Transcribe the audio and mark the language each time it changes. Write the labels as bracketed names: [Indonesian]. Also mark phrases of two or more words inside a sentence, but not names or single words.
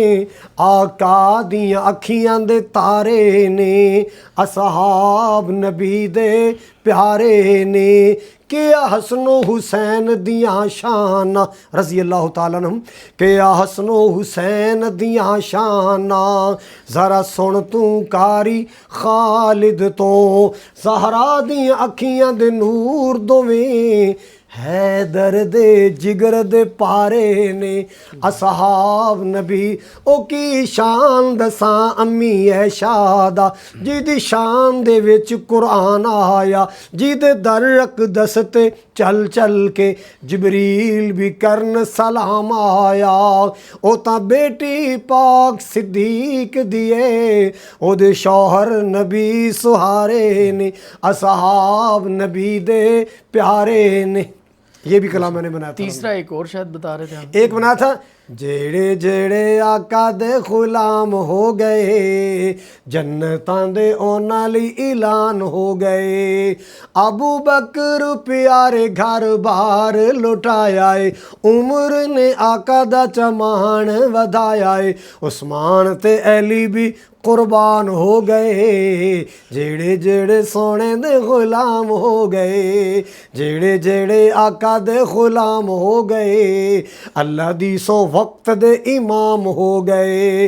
[Punjabi] آقا دیاں اکھیاں دے تارے نے، اصحاب نبی دے پیارے نے، کیا حسن و حسین دیاں شان [Arabic] رضی اللہ تعالیٰ عنہم، [Punjabi] کیا حسن و حسین دیاں شان، ذرا سن تو کاری خالد تو، زہرا دیاں اکھیاں دے نور دویں، حیدر دے جگر دے پارے نے، اصحاب نبی او کی شان دساں امی عائشہ دا، جی دی شان دے وچ قرآن آیا، جی دے در اقدس تے چل چل کے جبریل بھی کرن سلام آیا، او تا بیٹی پاک صدیق دیے، او دے شوہر نبی سہارے نے، اصحاب نبی دے پیارے نے۔ [Urdu] یہ بھی کلام میں نے بنایا تھا۔ تیسرا ایک اور شاید بتا رہے تھے آپ۔ [Punjabi] ایک بنا تھا جیڑے جیڑے آقا دے غلام ہو گئے، جنتاں دے اونا لی اعلان ہو گئے، ابو بکر پیارے گھر بار لٹایا ہے، عمر نے آقا دا چمان ودایا ہے، عثمان تے علی بھی ਕੁਰਬਾਨ ਹੋ ਗਏ, ਜਿਹੜੇ ਜਿਹੜੇ ਸੋਹਣੇ ਦੇ ਗੁਲਾਮ ਹੋ ਗਏ, ਜਿਹੜੇ ਜਿਹੜੇ ਆਕਾ ਦੇ ਗੁਲਾਮ ਹੋ ਗਏ, ਅੱਲਾ ਦੀ ਸੋ ਵਕਤ ਦੇ ਇਮਾਮ ਹੋ ਗਏ।